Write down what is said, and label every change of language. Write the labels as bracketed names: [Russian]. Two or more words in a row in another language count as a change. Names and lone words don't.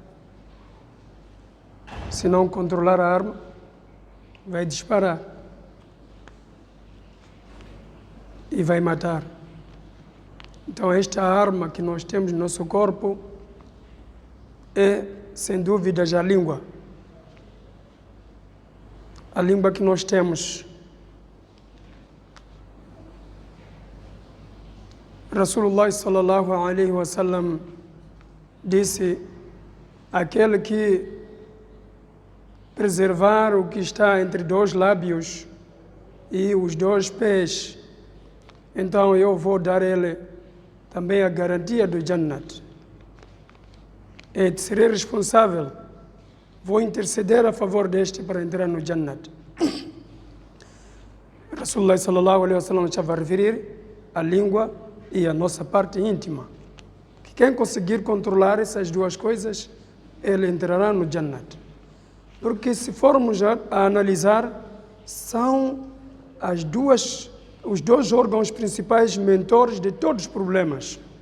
[Portuguese] Se não controlar a arma, vai disparar e vai matar. Então, esta arma que nós temos no nosso corpo é, sem dúvidas, a língua. A língua que nós temos. [Arabic] رسول الله صلى الله عليه وسلم [Portuguese] disse: aquele que preservar o que está entre dois lábios e os dois pés, então eu vou dar a ele também a garantia do Jannat. E serei responsável, vou interceder a favor deste para entrar no Jannat. [Arabic] رسول الله صلى الله عليه وسلم [Portuguese] estava a referir a língua e a nossa parte íntima. Quem conseguir controlar essas duas coisas, ele entrará no Jannat. Porque se formos a analisar, são os dois órgãos principais mentores de todos os problemas.